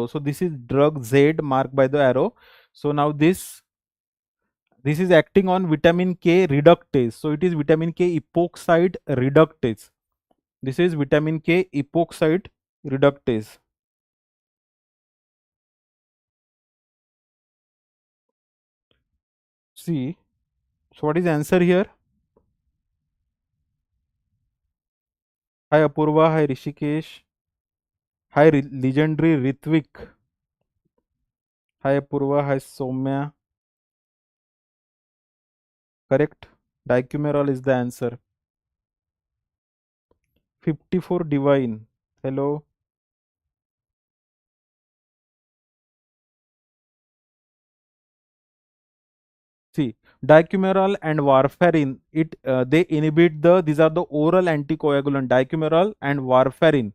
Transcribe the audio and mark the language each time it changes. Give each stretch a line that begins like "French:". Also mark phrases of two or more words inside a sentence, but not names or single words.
English: So this is drug Z marked by the arrow. So now this is acting on vitamin K reductase. So it is vitamin K epoxide reductase. This is vitamin K epoxide reductase. See, so what is the answer here? Hi Apurva, hi Rishikesh, hi legendary Ritvik, hi Apurva, hi Soumya. Correct. Dicumarol is the answer. 54 divine. Hello. See, dicumarol and warfarin, they inhibit these are the oral anticoagulant, dicumarol and warfarin.